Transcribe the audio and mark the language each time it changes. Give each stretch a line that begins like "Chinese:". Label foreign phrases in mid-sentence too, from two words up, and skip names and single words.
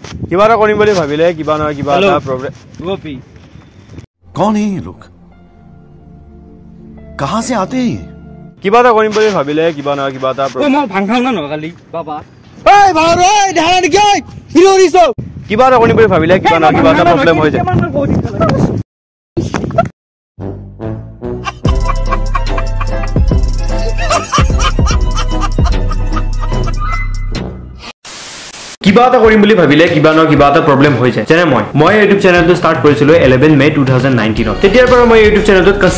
Assamese: কিবা এটা কৰিম বুলি ভাবিলে কিবা নহয় কিবা এটা প্ৰবলেম
Hindi: गोपी कौन है ये लोग कहां से आते हैं
Assamese: কিবা এটা কৰিম বুলি ভাবিলে কিবা নহয় কিবা এটা ओ মই ভাং খাও না নকালি বাবা এই ভাঙৰ এই ঢালা নেকি হিৰো ৰিছো কিবা এটা কৰিম বুলি ভাবিলে কিবা নহয় কিবা এটা প্ৰবলেম হৈ যায় কিবা এটা কৰিম বুলি ভাবিলে কিবা নহয় কিবা এটা প্ৰবলেম হৈ যায় যেনে মই ইউটিউব চেনেলটো ষ্টাৰ্ট কৰিছিলো 11 মে 2019 তেতিয়াৰ পৰা মই ইউটিউব চেনেলটোত